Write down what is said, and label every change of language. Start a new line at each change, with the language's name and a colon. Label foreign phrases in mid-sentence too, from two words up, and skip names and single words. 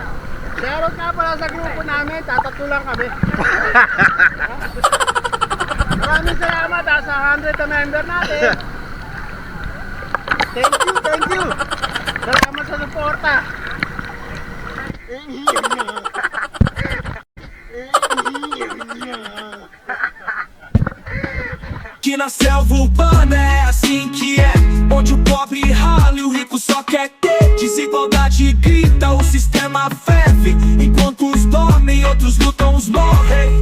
Filipino: Shoutout nga pala sa grupo namin, tatatlo lang kami. Maraming salamat sa 100 na member natin.
English: Thank you.
Filipino: Salamat sa suporta.
Portuguese: Que na selva urbana é assim que é, onde o pobre rala e o rico só quer ter. Desigualdade grita, o sistema ferve, enquanto uns dormem, outros lutam, uns morrem.